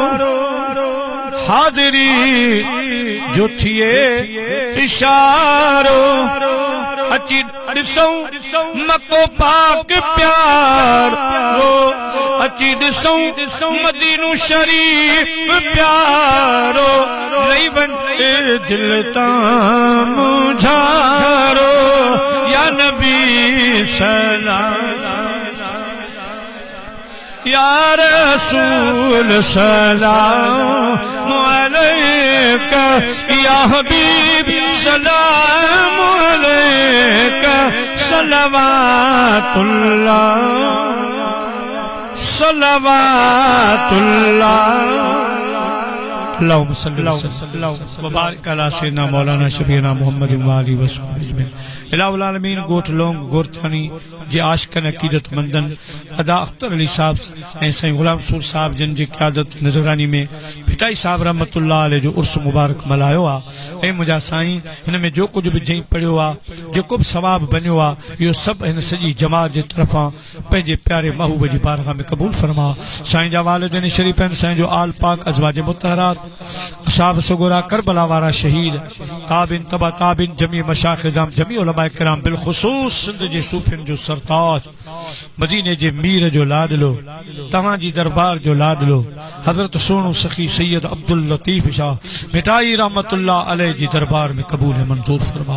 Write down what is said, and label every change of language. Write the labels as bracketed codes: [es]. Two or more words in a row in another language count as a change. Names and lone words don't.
[sd] हाज़री जो थिए इशारो अची ॾिसूं मको पाक प्यारो अची ॾिसूं मदीनो शरीफ प्यारो लई वञे दिल तां मुझारो [ar] يا نبي سلام يا رسول سلام عليك يا حبيب سلام عليك صلوات الله صلوات الله اللهم صل و بارك على سيدنا مولانا شفيعنا محمد و آله و سلم إله العالمين [sd] गोठ लोंग गोरथानी जे आशिकन अकीदतमंदन अदा अख्तर अली साहब ऐं साईं गुलाम सूर साहब जिन जी क़यादत नज़रानी में भिटाई साहब [ar] رحمة الله عليه [sd] जो उर्स मुबारक मल्हायो आहे। ऐं मुंहिंजा साईं हिन में जो कुछ भी जई पढ़ियो आहे जेको बि सवाब बनियो आहे इहो सभु हिन सॼी जमात जे तरफ़ां पंहिंजे प्यारे महबूब जी बारगाह में क़बूल फरमा। साईं जा वालिदैन शरीफ़ आहिनि, साईं जो आल पाक अज़वाज मुतहरात असहाब सुगरा करबला वारा शहीद ताबिन तबा ताबिन जमी मशाइख़ निज़ाम जमी उलमा किराम बिलख़ुसूस सिंध जे सूफ़ियुनि जो सरताज मदीने जे मीर जो लाडलो तव्हां जी दरबार जो लाडलो हज़रत सोनू सखी सैयद अब्दुल लतीफ़ शाह भिटाई [ar] رحمة الله عليه [sd] जी दरबार में क़बूल मंजूर फरमा।